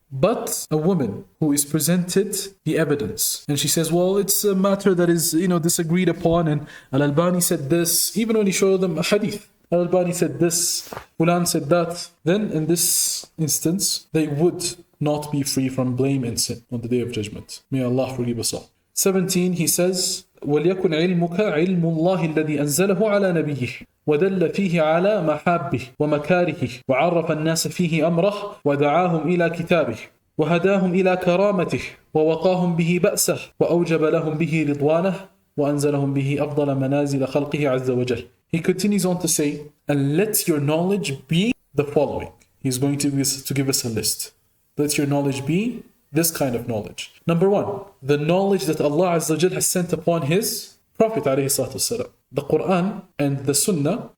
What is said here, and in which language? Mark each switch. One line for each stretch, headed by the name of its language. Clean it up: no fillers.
English: But a woman who is presented the evidence, and she says, well, it's a matter that is, disagreed upon, and Al-Albani said this, even when he showed them a hadith. Al-Albani said this, Fulan said that. Then in this instance, they would not be free from blame and sin on the Day of Judgment. May Allah forgive us all. 17, he says,
Arabic: وَلْيَكُنْ عِلْمُكَ عِلْمُ اللَّهِ الَّذِي أَنزَلَهُ عَلَى نَبِيِّهِ ودل فيه على محابه ومكاره وعرف الناس فيه أمره ودعاهم إلى كتابه وهداهم إلى كرامته ووقاهم به بأسه وأوجب لهم به رضوانه وأنزلهم به أفضل منازل خلقه عز وجل.
English: He continues on to say, and let your knowledge be the following. He's going to give us a list. Let your knowledge be this kind of knowledge. Number one, the knowledge that Allah Azza wa Jal has sent upon His Prophet alayhi salatu wasalam, the Quran and the Sunnah.